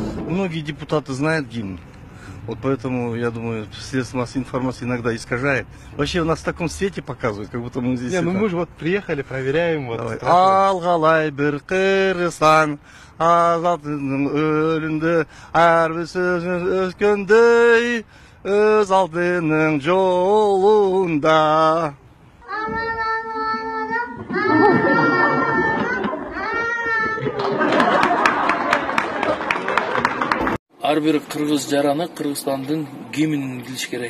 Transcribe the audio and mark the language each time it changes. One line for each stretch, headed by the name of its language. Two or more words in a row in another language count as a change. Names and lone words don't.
Russian: Многие депутаты знают гимн. Вот поэтому, я думаю, средства массовой информации иногда искажает. Вообще у нас в таком свете показывают, как будто мы здесь... Не, ну мы же вот приехали, проверяем. Вот.
Kyrgyz: Алгалай бир Кыргызстан, азаттын өлүндө, ар бир сөзүн өткөндөй, өз алдынын жолунда. Ар бир кыргыз жараны Кыргызстандын гимнин билиш керек.